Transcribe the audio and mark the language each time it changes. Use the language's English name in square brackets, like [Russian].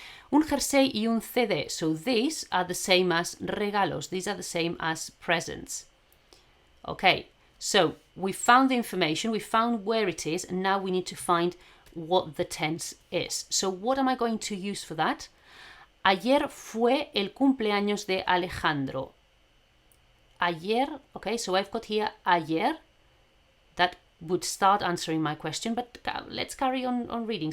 [Spanish] Un jersey y un CD. [English] So these are the same as regalos. These are the same as presents. Okay, so we found the information, we found where it is, and now we need to find what the tense is. So what am I going to use for that? [Spanish] Ayer fue el cumpleaños de Alejandro. [English] Ayer, okay, so I've got here ayer. That would start answering my question, but let's carry on reading.